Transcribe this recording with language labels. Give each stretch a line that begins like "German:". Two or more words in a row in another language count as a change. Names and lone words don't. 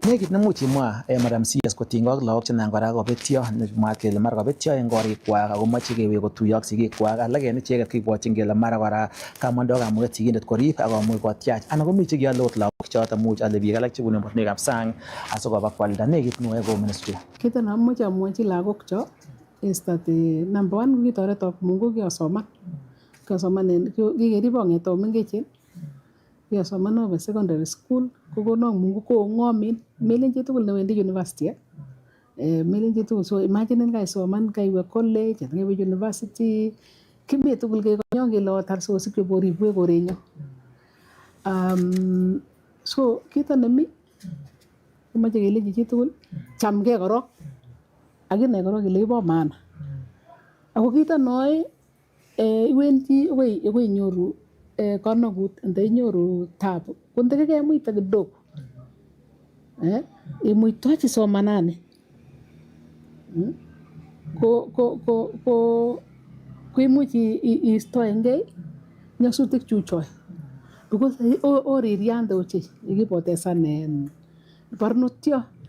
Kalenjin: Nekit nemuch imwa Madam CS kotinygei ak lagok chenan kora kobetyo nemwaat kele mara kobetyo en korikwak ako moche kewek kotuiyo ak sigikwak alak en icheket kibwotyin kele mara kora kamondoi kamuget sigindet korib akomuch kotyach anan komi chekiole ot lagok choton much ale biik alak chebunu emotinwekab sang asikoba kwalda. Nekit noe ko ministry. Kit neamoche amwochi lagok cho
English: is that number one
Kalenjin: kokitoretok Mungu kiosoman kikerib kong'ete mengechen Kesoman owe
English: secondary school
Kalenjin: kokono Mungu kong'omin melen chitugul newendi university melen chitugul.
English: So imagine
Kalenjin: kaisoman kaiwe college anan kaiwe university kimi tugul kekonyon kele otar sosik cheboribwe korenyo. So kito nemi komoche kelenji chitugul chamgei korok akinai korok ile ibo maana. Ako kito noe iwendi akoi inyoru konokut ndainyoru tabu kondekekemuita kidogo imuitochi somanani ko imuch iistoengei nyasutik chuchoe because oririande ochei ikipotesan barnotyo.